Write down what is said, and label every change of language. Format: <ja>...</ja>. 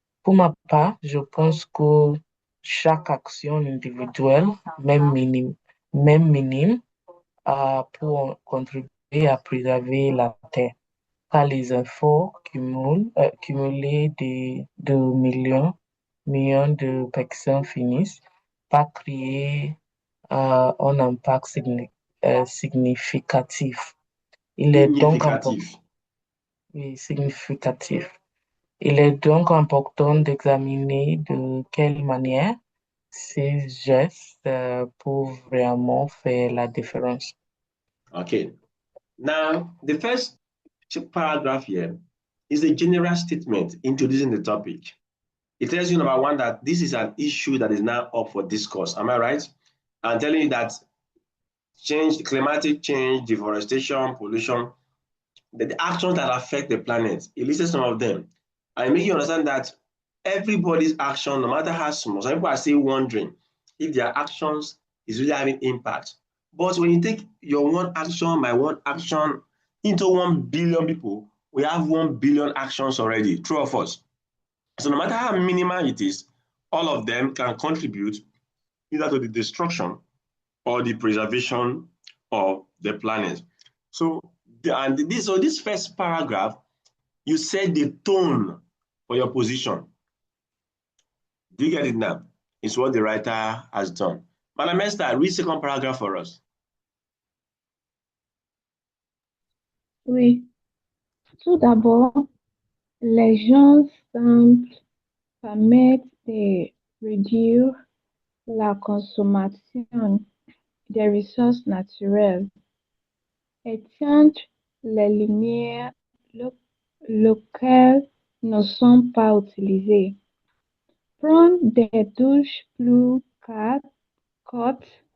<fr>Pour ma part, je pense que chaque action individuelle, même minime, peut contribuer à préserver la Terre, car les efforts cumulés de millions de personnes finissent par créer un impact significatif. Il est donc significatif. Il est donc important d'examiner de quelle manière ces gestes peuvent vraiment faire la différence.</fr> <en>Okay. Now, the first paragraph here is a general statement introducing the topic. It tells you, number one, that this is an issue that is now up for discourse. Am I right? And telling you that climatic change, deforestation, pollution, the actions that affect the planet, it lists some of them. And it makes you understand that everybody's action, no matter how small, some people are still wondering if their actions is really having impact. But when you take your one action by one action into 1 billion people, we have 1 billion actions already, true of us. So no matter how minimal it is, all of them can contribute either to the destruction or the preservation of the planet. So this first paragraph, you set the tone for your position. Do you get it now? It's what the writer has done. Madam Esther, read second paragraph for us.</en> <fr>Oui. Tout d'abord, les gens semblent permettre de réduire la consommation des ressources naturelles, éteindre les lumières locales ne sont pas utilisées, prendre des douches plus courtes,</fr>